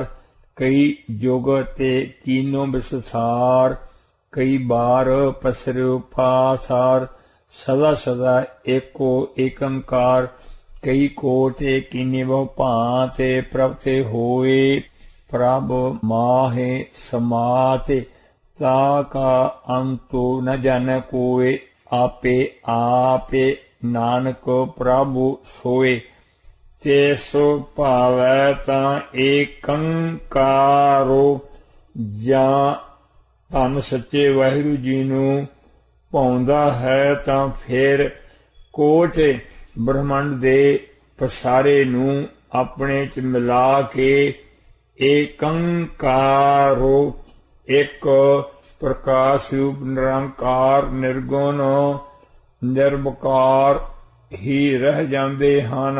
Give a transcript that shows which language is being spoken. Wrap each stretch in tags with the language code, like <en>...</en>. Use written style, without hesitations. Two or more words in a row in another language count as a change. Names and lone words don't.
<pa>ਕਈ ਯੁਗ ਤੇ ਕੀਨੋ ਵਿਸਥਾਰ। ਕਈ ਬਾਰ ਪਸਰਿਓ ਪਾਸਾਰ। ਸਦਾ ਸਦਾ ਏਕੋ ਏਕੰਕਾਰ। ਕਈ ਕੋਟੇ ਕੀਨੇ ਬਹੁ ਭਾਂਤੇ ਪ੍ਰਭ ਤੇ ਹੋਏ। ਪ੍ਰਭ ਮਾਹੇ ਸਮਾਤੇ ਤਾ ਕਾ ਅੰਤੋ ਨ ਜਾਨ ਕੋਯ। ਆਪੇ ਆਪੇ ਨਾਨਕ ਪ੍ਰਭੁ ਸੋਏ। ਤੇ ਸੋ ਭਾਵੈ ਤਾਂ ਏਕੰਕਾਰੋ। ਜਾਂ ਧੰਨ ਸੱਚੇ ਵਾਹਿਗੁਰੂ ਜੀ ਨੂੰ ਪਾਉਂਦਾ ਹੈ ਤਾਂ ਫਿਰ ਕੋਟ ਬ੍ਰਹਮੰਡ ਦੇ ਪਸਾਰੇ ਨੂੰ ਆਪਣੇ ਚ ਮਿਲਾ ਕੇ ਏਕੰਕਾਰੋ ਇੱਕ ਪ੍ਰਕਾਸ਼ ਰੂਪ ਨਿਰੰਕਾਰ ਨਿਰਗੁਣ ਨਿਰਵਕਾਰ ਹੀ ਰਹਿ ਜਾਂਦੇ ਹਨ।</pa>